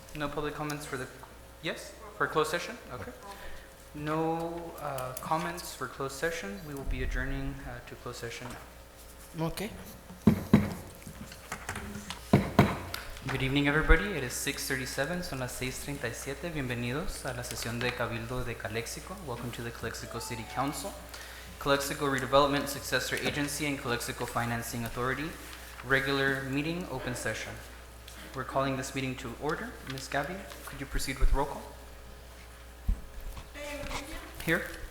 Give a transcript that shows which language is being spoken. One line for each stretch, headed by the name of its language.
English: No public comments for the, yes, for closed session? Okay. No comments for closed session. We will be adjourning to closed session now. Okay. Good evening, everybody. It is 6:37.
Spanish: Son las 6:37. Bienvenidos a la sesión de Cabildo de Calexico.
English: Welcome to the Calexico City Council, Calexico Redevelopment Successor Agency, and Calexico Financing Authority. Regular meeting, open session. We're calling this meeting to order. Ms. Gabby, could you proceed with roll call? Here.